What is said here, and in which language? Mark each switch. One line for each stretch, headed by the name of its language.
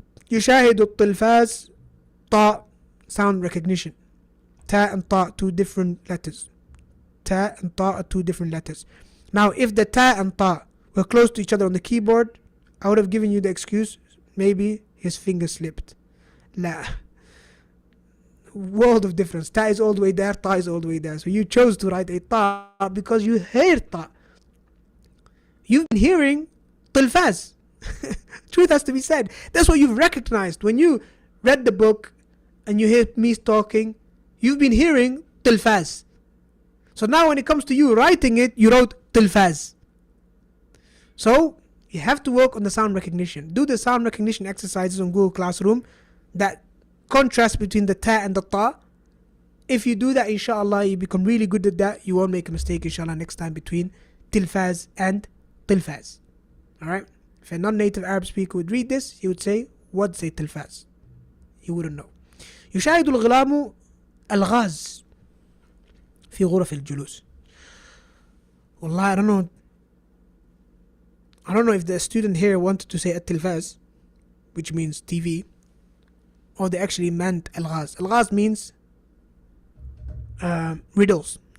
Arabic: يشاهد التلفاز طاء,
English: sound recognition. Ta and ta, two different letters. Ta and ta are two different letters. Now if the ta and ta were close to each other on the keyboard, I would have given you the excuse, maybe his finger slipped. La. World of difference. Ta is all the way there, ta is all the way there. So you chose to write a ta because you hear ta. You've been hearing tilfaz. Truth has to be said. That's what you've recognized. When you read the book and you hear me talking, you've been hearing tilfaz. So now when it comes to you writing it, you wrote tilfaz. So you have to work on the sound recognition. Do the sound recognition exercises on Google Classroom, that contrast between the ta and the ta. If you do that, inshallah, you become really good at that. You won't make a mistake, inshallah, next time between tilfaz and tilfaz. Alright? If a non-native Arab speaker would read this, he would say, what's a tilfaz? He wouldn't know.
Arabic: يشاهد الغلام الغاز في غرف الجلوس.
English: Wallah, I don't know if the student here wanted to say التلفاز, which means TV, or they actually meant الغاز. الغاز means riddles.